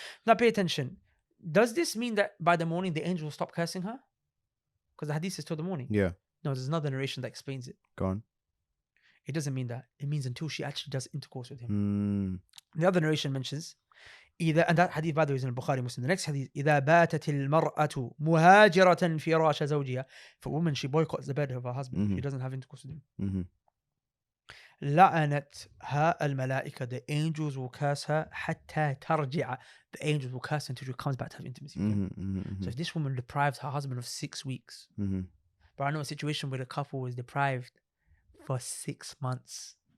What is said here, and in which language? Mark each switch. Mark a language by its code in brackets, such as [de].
[en] Now pay attention. Does this mean that by the morning the angel will stop cursing her? Because the hadith is till the morning. Yeah. No, there's another narration that explains it. Go on. It doesn't mean that. It means until she actually does intercourse with him. The other narration mentions, and that hadith by the way is in Bukhari Muslim. The next hadith, [ar] إذا باتت المرأة مهاجرة فراش زوجها. [en] For a woman, she boycotts the bed of her husband. She doesn't have intercourse with him. [ar] لعنتها الملائكة. [en] The angels will curse her [ar] حتى ترجع. [en] The angels will curse her until she comes back to have intimacy with him. So if this woman deprived her husband of 6 weeks, but I know a situation where the couple was deprived for 6 months.